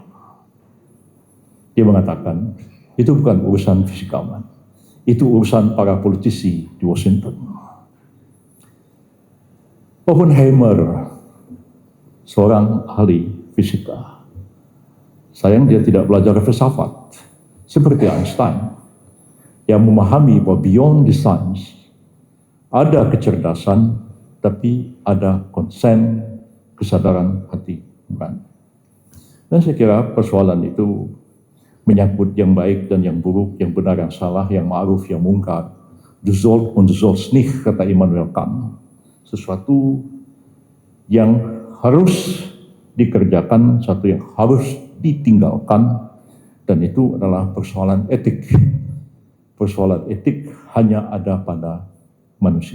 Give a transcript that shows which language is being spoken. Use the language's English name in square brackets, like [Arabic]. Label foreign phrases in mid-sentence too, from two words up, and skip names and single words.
[Indonesian] Dia mengatakan, itu bukan urusan fisikawan, itu urusan para politisi di Washington. Oppenheimer, seorang ahli fisika, sayang dia tidak belajar filsafat seperti Einstein, yang memahami bahwa [English] beyond the science [Indonesian] ada kecerdasan, tapi ada konsen, kesadaran hati nurani. Dan saya kira persoalan itu menyangkut yang baik dan yang buruk, yang benar, yang salah, yang ma'ruf, yang mungkar. [German] Du sollst und du sollst nicht, [Indonesian] kata Immanuel Kant. Sesuatu yang harus dikerjakan, satu yang harus ditinggalkan, dan itu adalah persoalan etik. Persoalan etik hanya ada pada manusia.